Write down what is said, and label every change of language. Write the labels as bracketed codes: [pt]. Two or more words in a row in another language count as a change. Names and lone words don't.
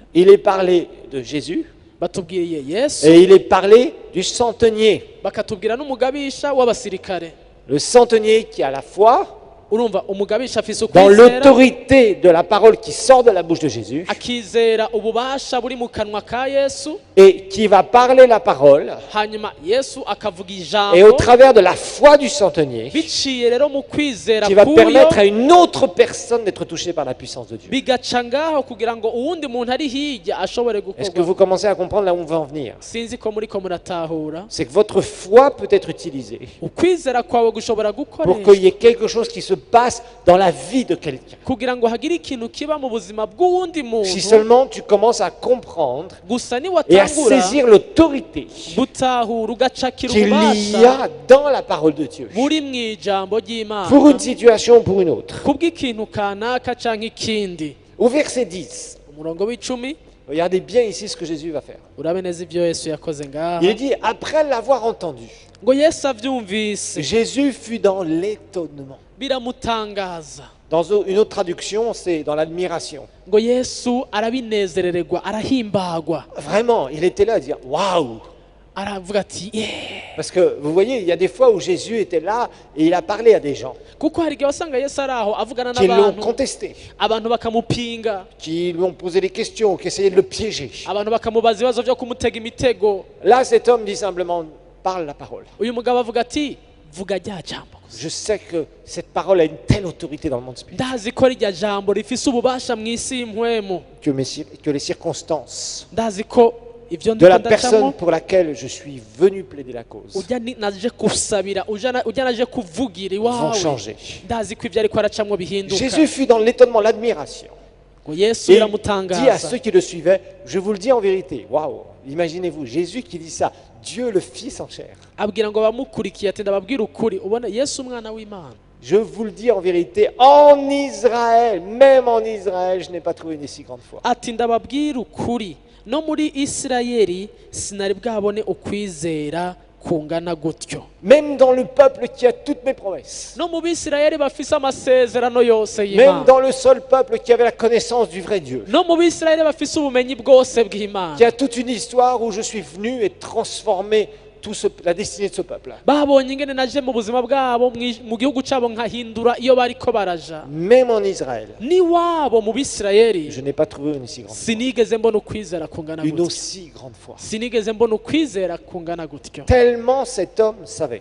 [fr] Il est parlé de Jésus [rn] batubwiriye yesu [fr] et il est parlé du centenier. [rn] bakatubwira n'umugabisha w'abasirikare [fr] Le centenier qui a la foi [rn] urumva umugabisha afise [fr] dans [rn] ukwizera [fr] l'autorité de la parole qui sort de la bouche de Jésus [rn] akizera ububasha buri mu kanwa ka yesu [fr] et qui va parler la parole. [rn] hanyuma yesu akavuga [fr] Et au [rn] ijambo [fr] travers de la foi du centenier, [rn] biciye rero mu kwizera [fr] qui va [rn] kuyo [fr] permettre à une autre personne d'être touchée par la puissance de Dieu. [rn] bigaca ngaho kugira ngo uwundi muntu ari hirya ashobore [fr] Est-ce que [rn] gukorwa [fr] vous commencez à comprendre là où on va en venir? [rn] sinzi ko muriko muratahura [fr] C'est que votre foi peut être utilisée [rn] ukwizera kwawe gushobora [fr] pour [rn] gukoresha [fr] qu'il y ait quelque chose qui se passe dans la vie de quelqu'un. [rn] kugira ngo hagire ikintu kiba mu buzima bw'uwundi [fr] Si [rn] muntu [fr] seulement tu commences à comprendre [rn] gusa [fr] et à [rn] niwatangura [fr] saisir l'autorité [rn] gutahura ugacakira [fr] qu'il y [rn] ububasha [fr] a dans la parole de Dieu [rn] buri mu ijambo ry'imana [fr] pour une situation ou pour une autre. [rn] kubw'ikintu kanaka canke ikindi [fr] Au verset 10, [rn] umurongo w'icumi [fr] regardez bien ici ce que Jésus va faire. [rn] urabe neza ibyo yesu yakoze ngaha [fr] Il dit, après l'avoir entendu, [rn] ngo yesu avyumvise [fr] Jésus fut dans l'étonnement. [rn] biramutangaza [fr] Dans une autre traduction, c'est dans l'admiration. [rn] ngo yesu arabinezerererwa arahimbagwa [fr] Vraiment, il était là à dire, waouh! [rn] aravuga ati yeah. [fr] Parce que vous voyez, il y a des fois où Jésus était là et il a parlé à des gens [rn] kuko hari igihe wasanga yesu ari aho avugana [fr] qui l'ont [rn] n'abantu [fr] contesté, [rn] abantu bakamupinga [fr] qui lui ont posé des questions, qui essayaient de le piéger. [rn] abantu bakamubaza ibibazo byo kumutega imitego [fr] Là, cet homme dit simplement, parle la parole. [rn] uyu mugabo avuga ati vuga rya jambo gusa [fr] Je sais que cette parole a une telle autorité dans le monde spirituel [rn] ndazi ko rirya jambo rifise ububasha mu isi y'impwemu [fr] que les circonstances [rn] ndazi ko ivyo [fr] de la [rn] ndiko [fr] personne [rn] ndacamo [fr] pour laquelle je suis venu plaider la cause [rn] ujya naje kusabira ujya naje kuvugira [fr] vont [rn] iwawe [fr] changer. [rn] ndazi ko ibyo ariko aracamwo bihinduka [fr] Jésus fut dans l'étonnement, l'admiration. [rn] ngo yesu [fr] Et il dit à [rn] biramutangaza [fr] ceux qui le suivaient, je vous le dis en vérité, waouh, imaginez-vous, Jésus qui dit ça, Dieu le Fils en chair. [rn] abwira ngo bamukurikiye ati ndababwira ukuri ubona yesu umwana w'imana [fr] Je vous le dis en vérité, en Israël, même en Israël, je n'ai pas trouvé une si grande foi. [rn] ati ndababwira ukuri no muri isirayeli sinari bwabone ukwizera kungana gutyo [fr] Même dans le peuple qui a toutes mes promesses. [rn] no mu bisirayeli bafise amasezerano yose [fr] Même [rn] y'imana [fr] dans le seul peuple qui avait la connaissance du vrai Dieu. [rn] no mu bisirayeli bafise ubumenyi bwose bw'imana [fr] Qui a toute une histoire où je suis venu et transformé la destinée de ce peuple. [rn] babonye ingene naje mu buzima bwabo mu gihugu cyabo nkahindura iyo bariko baraja [fr] Même en Israël, [rn] niwabo mu bisirayeli [fr] je n'ai pas trouvé une si grande foi. [rn] sinigeze mbona ukwizera kungana [fr] Une [rn] gutyo [fr] aussi grande foi. [rn] sinigeze mbona ukwizera kungana gutyo [fr] Tellement cet homme savait,